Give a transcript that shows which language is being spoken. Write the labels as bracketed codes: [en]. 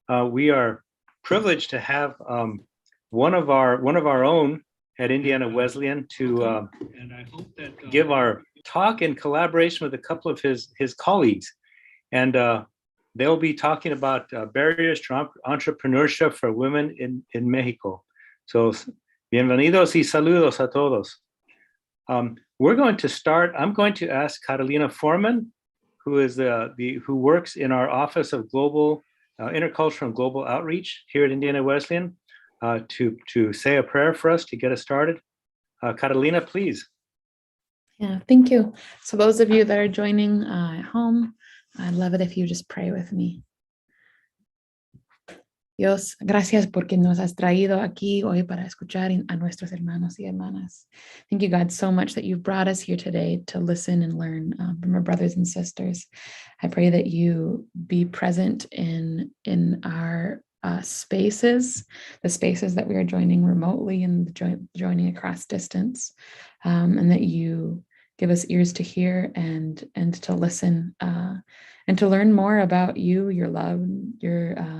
[en] We are privileged to have one of our own at Indiana Wesleyan to give our talk in collaboration with a couple of his colleagues. And they'll be talking about barriers to entrepreneurship for women in Mexico. So [es] bienvenidos y saludos a todos. [en] We're going to start. I'm going to ask Catalina Foreman, who is who works in our Office of Global Intercultural and Global Outreach here at Indiana Wesleyan, to say a prayer for us to get us started. Catalina, please. Yeah, thank you. So those of you that are joining at home, I'd love it if you just pray with me. [es] Dios, gracias porque nos has traído aquí hoy para escuchar a nuestros hermanos y hermanas. [en] Thank you, God, so much that you've brought us here today to listen and learn from our brothers and sisters. I pray that you be present in our spaces, the spaces that we are joining remotely and joining across distance, and that you give us ears to hear and to listen and to learn more about you, your love, your